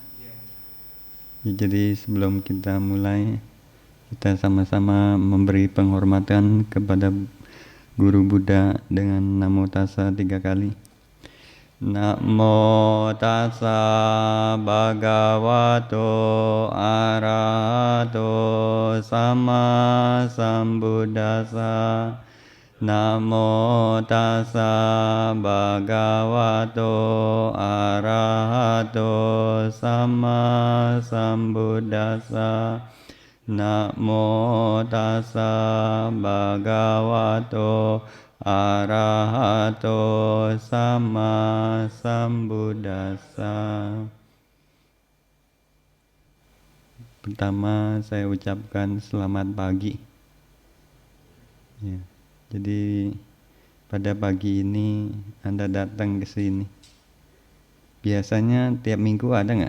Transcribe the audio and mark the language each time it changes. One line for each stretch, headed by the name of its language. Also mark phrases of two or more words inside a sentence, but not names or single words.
Indonesian: Ya, jadi sebelum kita mulai, kita sama-sama memberi penghormatan kepada Guru Buddha dengan Namo Tassa 3 kali.
Pali: Namo tassa bhagavato arahato sama sambuddhassa. Namo tassa bhagavato arahato sama sambuddhassa. Namo tassa bhagavato arahato sama sambuddhassa.
Indonesian: Pertama saya ucapkan selamat pagi. Ya, jadi pada pagi ini Anda datang ke sini. Biasanya tiap minggu ada nggak?